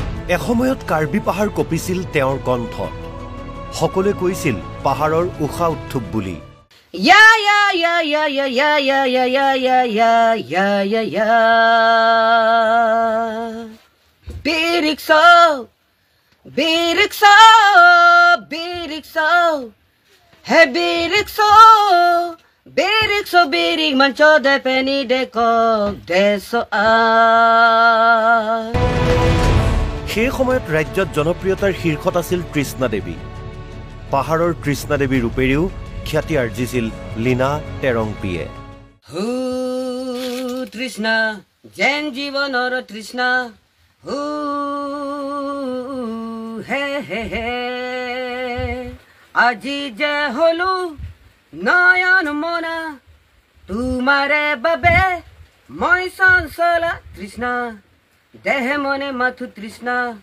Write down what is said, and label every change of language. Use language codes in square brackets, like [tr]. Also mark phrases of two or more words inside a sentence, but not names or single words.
[as] এসময়ত কাৰ্বি পাহাৰ কঁপিছিল তেওঁৰ কণ্ঠত সকলোৱে কৈছিল পাহাৰৰ উষা উৎথুপ বুলি [mjw] Ya ya ya ya ya ya ya ya ya ya ya ya ya ya Birikso Birikso Birikso Hey Birikso Birikso Birik mancho de peni de kok deso a [as] সেই সময়ত ৰাজ্যত জনপ্ৰিয়তাৰ শীৰ্ষত আছিল তৃষ্ণা দেৱী পাহাৰৰ তৃষ্ণা দেৱীৰ ৰূপেৰেও খ্যাতি আৰ্জিছিল লীনা টেৰংপিয়ে হু তৃষ্ণা যেন জীৱনৰ তৃষ্ণা হু হে হে হে আজি যে হলো নয়ন মনা তোমাৰে বাবে মই চঞ্চলা তৃষ্ণা দেহে মনে মাথু তৃষ্ণা